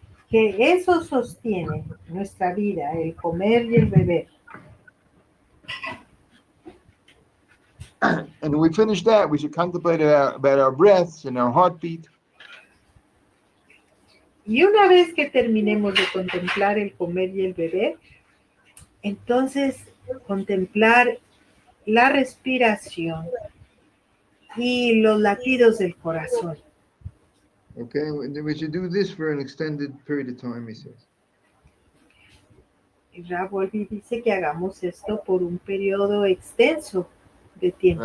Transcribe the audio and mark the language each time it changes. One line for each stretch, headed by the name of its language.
Spanish: Que eso sostiene nuestra vida, el comer y el beber.
English: And when we finish that, we should contemplate about our breaths and our heartbeat.
Spanish: Y una vez que terminemos de contemplar el comer y el beber, entonces contemplar la respiración y los latidos del corazón.
English: Okay, we should do this for an extended period of time, he says.
Spanish: Y Ravolvi dice que hagamos esto por un periodo extenso de tiempo.